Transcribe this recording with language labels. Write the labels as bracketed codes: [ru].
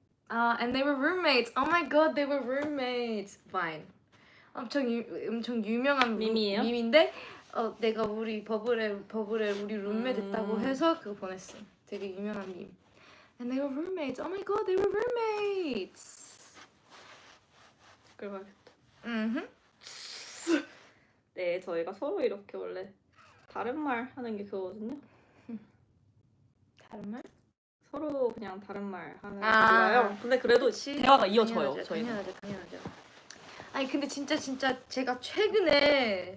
[en] And they were roommates. Oh my god, they were roommates. [ko] Fine. 엄청 유명한 밈이에요? 밈인데 내가 우리 버블에 우리 룸메 됐다고 해서 그거 보냈어. 되게 유명한 밈. [en] And they were roommates. Oh my god, they were roommates. [ko] 끌어야겠다. 음. 네, 저희가 서로 이렇게 원래 다른 말 하는 게 그거거든요. 다른 말? 서로 그냥 다른 말 하는 게 아. 좋아요. 근데 그래도 대화가 이어져요. 저희는. 당연하죠. 아니 근데 진짜 제가 최근에